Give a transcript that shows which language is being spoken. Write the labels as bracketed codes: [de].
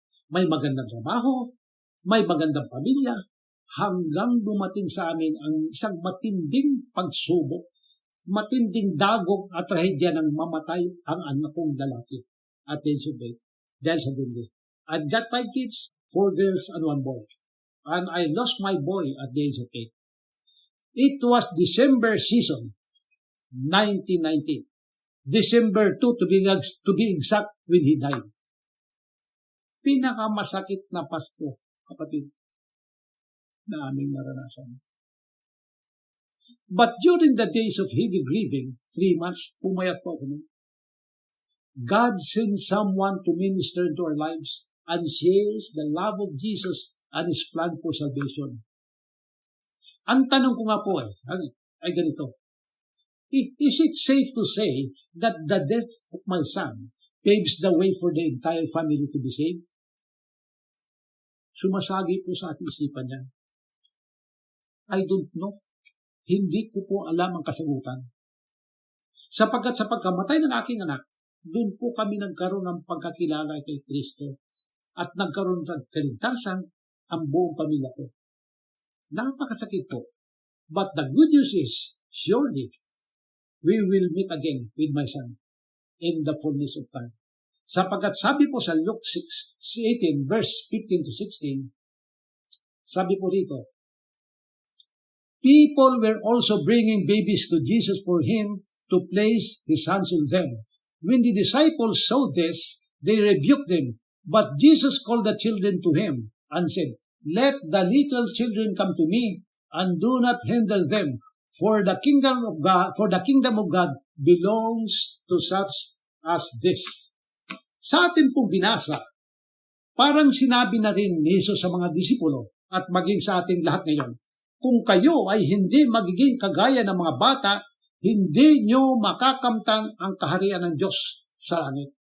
[tl] May magandang trabaho, may magandang pamilya, hanggang dumating sa amin ang isang matinding pagsubok, matinding dagok at trahedya ng mamatay ang anak kong lalaki at dahil sa dundi. [en] I've got 5 kids, 4 girls and 1 boy. And I lost my boy at the age of 8. It was December season, 1990. December 2 to be exact when he died. [tl] Pinakamasakit na Pasko, kapatid, na aming naranasan. [en] But during the days of heavy grieving, 3 months, [tl] pumayat po ako. [en] God sent someone to minister into our lives and shares the love of Jesus and His plan for salvation. [tl] Ang tanong ko nga po ay ganito. [en] Is it safe to say that the death of my son paves the way for the entire family to be saved? [tl] Sumasagi po sa aking isipan yan. [en] I don't know. [tl] Hindi ko po alam ang kasagutan. Sapagkat sa pagkamatay ng aking anak, doon po kami nagkaroon ng pagkakilala kay Kristo at nagkaroon ng kaligtasan ang buong pamilya ko. Napakasakit po. [en] But the good news is, surely, we will meet again with my son in the fullness of time. [tl] Sapagkat sabi po sa Luke 6:18, verse 15 to 16, sabi po rito, [en] people were also bringing babies to Jesus for him to place his hands on them. When the disciples saw this, they rebuked them. But Jesus called the children to him and said, let the little children come to me and do not hinder them, for the kingdom of God belongs to such as this. [tl] Sa atin pong binasa, parang sinabi na rin ni Jesus sa mga disipulo at maging sa ating lahat ngayon, kung kayo ay hindi magiging kagaya ng mga bata, hindi nyo makakamtan ang kaharian ng Diyos sa langit.